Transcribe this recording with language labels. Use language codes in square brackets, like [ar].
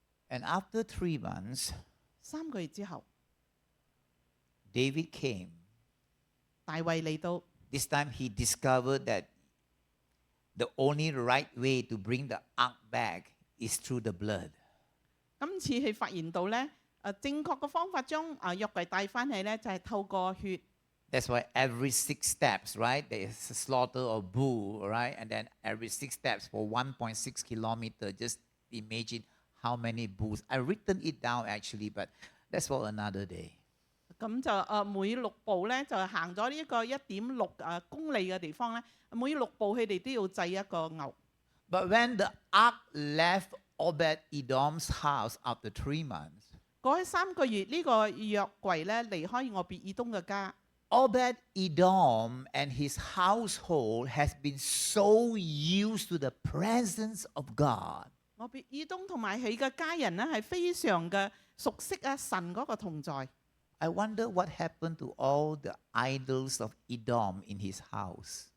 [en] And after 3 months, [yue] 3個月之後， [en] David came. [yue] 大衛嚟到， [en] This time he discovered that the only right way to bring the ark back is through the blood. [yue] 今次佢發現到咧，正確嘅方法將約櫃帶翻去咧，就係透過血。 [en] That's why every 6 steps, right? There is a slaughter of bull, right? And then every 6 steps for 1.6 kilometer. Just imagine how many bulls. I've written it down actually, but that's for another day. [yue] 咁就每6步咧，就行咗呢一個1.6公里嘅地方咧，每6步佢哋都要祭一個牛。 [en] But when the ark left Obed-Edom's house after 3 months, [yue] 過去3個月，呢個約櫃咧離開俄別以東嘅家。 [en] Obed-Edom and his household has been so used to the presence of God. [yue] 俄別以東同埋佢嘅家人咧係非常嘅熟悉神嗰個同在。 [en] I wonder what happened to all the idols of Edom in his house.